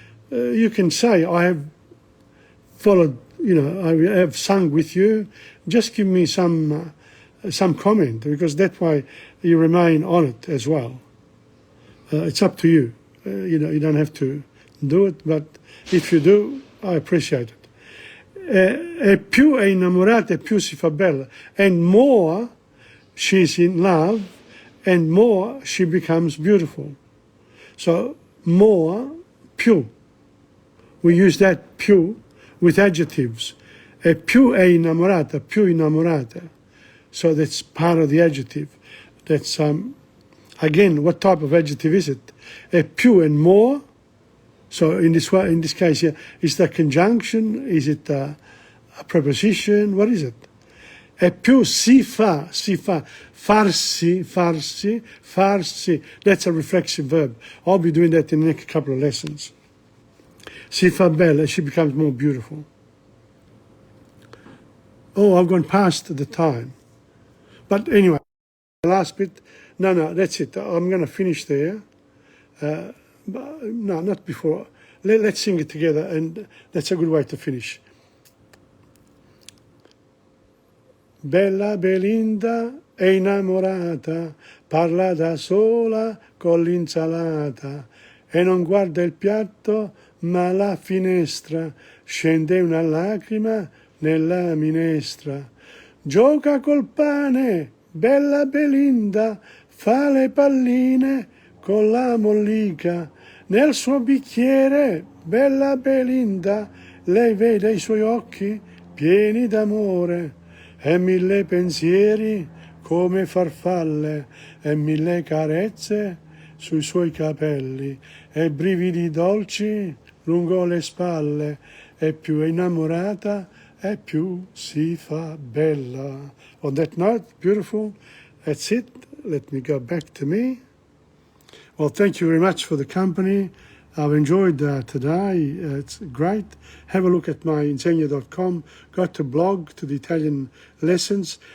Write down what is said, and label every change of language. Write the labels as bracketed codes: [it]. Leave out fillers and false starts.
[en] You can say, I have followed, you know, I have sung with you. Just give me some comment, because that way you remain on it as well. It's up to you. You know, you don't have to do it, but if you do, I appreciate it. [it] E più è innamorata e più si fa bella. [en] And more she's in love, and more she becomes beautiful. So more, più. We use that più with adjectives. [it] E più è innamorata, più innamorata. [en] So that's part of the adjective. That's, again, what type of adjective is it? E più and more. So in this case here, is that conjunction? Is it a preposition? What is it? E più si fa, farsi. That's a reflexive verb. I'll be doing that in the next couple of lessons. Si fa bella, she becomes more beautiful. Oh, I've gone past the time. But anyway, the last bit, no, that's it. I'm going to finish there. No, not before. Let's sing it together, and that's a good way to finish. [it] Bella Belinda è innamorata, parla da sola con l'insalata e non guarda il piatto ma la finestra, scende una lacrima nella minestra. Gioca col pane, bella Belinda, fa le palline con la mollica. Nel suo bicchiere, bella Belinda, lei vede i suoi occhi pieni d'amore. E 1000 pensieri come farfalle, e 1000 carezze sui suoi capelli, e brividi dolci lungo le spalle, e più è innamorata e più si fa bella. [en] On that note, beautiful, that's it. Let me go back to me. Well, thank you very much for the company. I've enjoyed today. It's great. Have a look at my Insegna.com. Go to blog, to the Italian lessons.